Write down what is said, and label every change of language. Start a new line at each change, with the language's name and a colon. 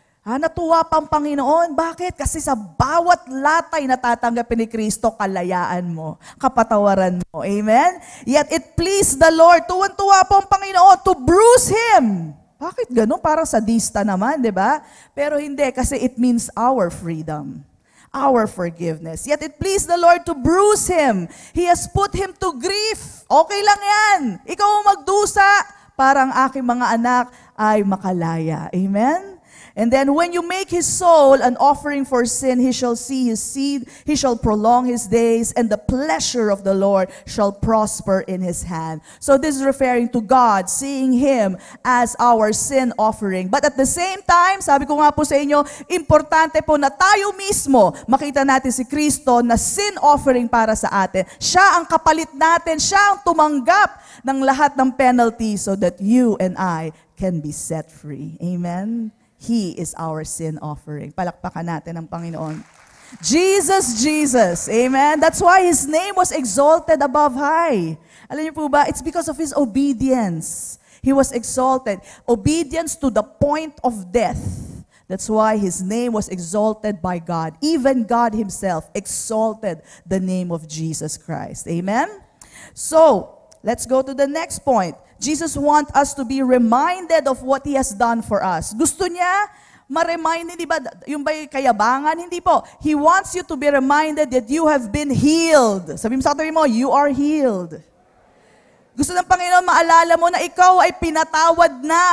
Filipino: Natuwa pang Panginoon. Bakit? Kasi sa bawat latay na tatanggapin ni Kristo, kalayaan mo, kapatawaran mo. Amen?
English: Yet it pleased the Lord.
Filipino: Tuwan-tuwa pang Panginoon
English: to bruise Him.
Filipino: Bakit ganun? Parang sadista naman, di ba? Pero hindi, kasi
English: it means our freedom. Our forgiveness. Yet it pleased the Lord to bruise Him. He has put Him to grief.
Filipino: Okay lang yan. Ikaw ang magdusa para ang aking mga anak ay makalaya. Amen?
English: And then when you make his soul an offering for sin, he shall see his seed, he shall prolong his days, and the pleasure of the Lord shall prosper in his hand. So this is referring to God, seeing him as our sin offering. But at the same time,
Filipino: sabi ko nga po sa inyo, importante po na tayo mismo makita natin si Kristo na sin offering para sa atin. Siya ang kapalit natin, siya ang tumanggap ng lahat ng penalty
English: so that you and I can be set free.
Filipino: Amen?
English: He is our sin offering.
Filipino: Palakpakan natin ang Panginoon.
English: Jesus, Jesus. Amen? That's why his name was exalted above high.
Filipino: Alam niyo po ba?
English: It's because of his obedience. He was exalted. Obedience to the point of death. That's why his name was exalted by God. Even God himself exalted the name of Jesus Christ. Amen? So, let's go to the next point. Jesus wants us to be reminded of what he has done for us.
Filipino: Gusto niya ma-remind, hindi ba, yung ba'y kayabangan? Hindi po.
English: He wants you to be reminded that you have been healed.
Filipino: Sabi mo sa katabi mo,
English: you are healed.
Filipino: Gusto ng Panginoon, maalala mo na ikaw ay pinatawad na.